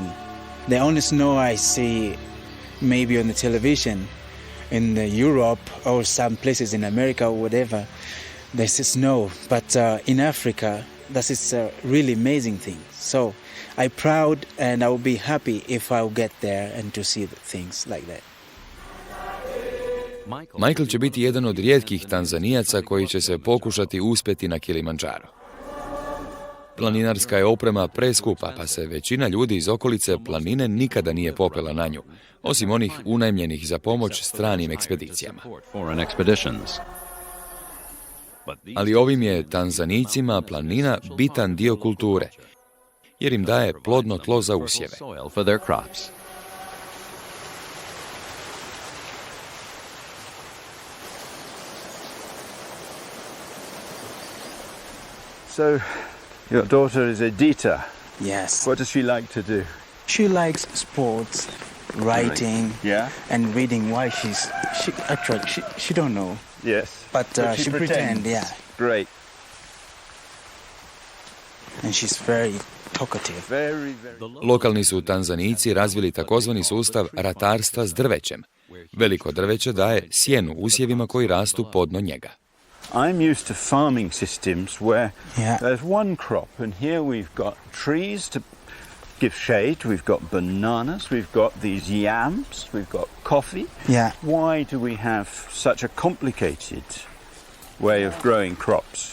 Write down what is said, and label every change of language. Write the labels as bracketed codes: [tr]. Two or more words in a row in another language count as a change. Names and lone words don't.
[en] The only snow I see maybe on the television in Europe or some places in America or whatever, there's snow. But in Africa, that is a really amazing thing. So I'm proud and I will be happy if I'll get there and to see the things like that. [hr] Michael će biti jedan od rijetkih Tanzanijaca koji će se pokušati uspjeti na Kilimandžaro. Planinarska je oprema preskupa, pa se većina ljudi iz okolice planine nikada nije popela na nju, osim onih unajmljenih za pomoć stranim ekspedicijama. Ali ovim je Tanzanijcima planina bitan dio kulture, jer im daje plodno tlo za usjeve. [en] So, your daughter is Edita. Yes. What does she like to do? She likes sports, writing, Yeah? and reading. Why she don't know. Yes. But she pretend, yeah. Great. And she's very talkative. Very, very. [hr] Lokalni su Tanzanijci razvili takozvani sustav ratarstva s drvećem. Veliko drveće daje sjenu usjevima koji rastu podno njega. [en] I'm used to farming systems where there's one crop, and here we've got trees to give shade, we've got bananas, we've got these yams, we've got coffee. Yeah. Why do we have such a complicated way of growing crops?